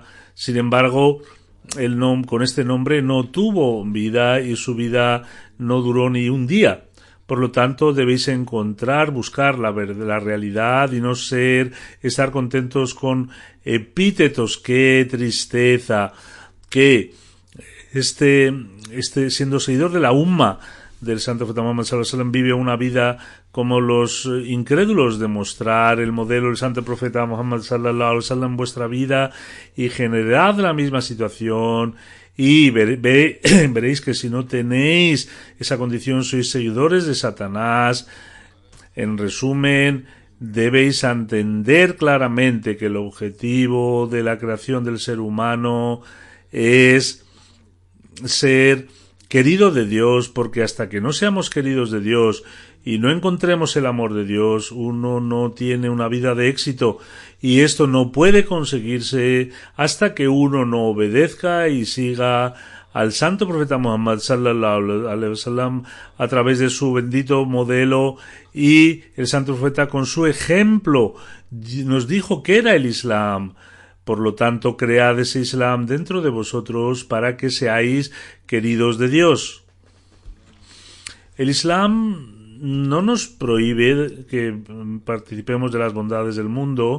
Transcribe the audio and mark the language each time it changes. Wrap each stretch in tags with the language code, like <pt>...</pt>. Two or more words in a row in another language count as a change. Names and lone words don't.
<es>Sin embargo, con este nombre no tuvo vida y su vida no duró ni un día. Por lo tanto, debéis buscar la realidad y no estar contentos con epítetos. ¡Qué tristeza! Que siendo seguidor de la umma del santo profeta Muhammad</es> <ar>صلى الله عليه وسلم,</ar> <es>vive una vida como los incrédulos, de mostrar el modelo del santo profeta Muhammad</es> <ar>صلى الله عليه وسلم</ar> <es>en vuestra vida y generad la misma situación, y veréis que si no tenéis esa condición sois seguidores de Satanás. En resumen, debéis entender claramente que el objetivo de la creación del ser humano es ser querido de Dios, porque hasta que no seamos queridos de Dios y no encontremos el amor de Dios, uno no tiene una vida de éxito, y esto no puede conseguirse hasta que uno no obedezca y siga al santo profeta Muhammad</es> <ar>صلى الله عليه وسلم</ar> <es>a través de su bendito modelo. Y el santo profeta, con su ejemplo, nos dijo que era el Islam. Por lo tanto, cread ese Islam dentro de vosotros para que seáis queridos de Dios. El Islam no nos prohíbe que participemos de las bondades del mundo.</es>